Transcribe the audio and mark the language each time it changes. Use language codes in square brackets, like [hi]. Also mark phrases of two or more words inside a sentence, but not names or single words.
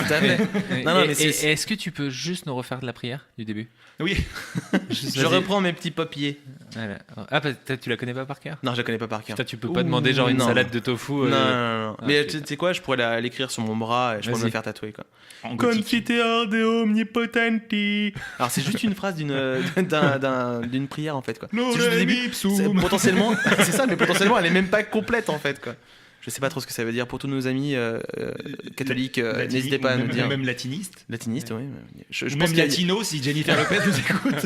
[fr] Tout à fait. Non, mais Et est-ce que tu peux juste nous refaire de la prière du début? Oui. Je reprends mes petits papiers. Voilà. Ah, peut-être tu la connais pas par cœur? Non, je la connais pas par cœur. Putain, tu peux pas demander genre une non. salade de tofu. Non. Ah, Mais ok. tu sais quoi, je pourrais l'écrire sur mon bras et je pourrais me Vas-y. le faire tatouer, quoi. En gothique. [la] Confiteor de omnipotenti. [fr] Alors, c'est juste une phrase d'une prière, en fait, quoi. C'est juste le début. Potentiellement, c'est ça, mais potentiellement, elle est même pas complète, en fait, quoi. Je sais pas trop ce que ça veut dire pour tous nos amis catholiques. Latini- N'hésitez pas à nous dire. Même latiniste. Latiniste, oui. Je Ou pense même qu'il y a- latino si Jennifer Lopez nous écoute.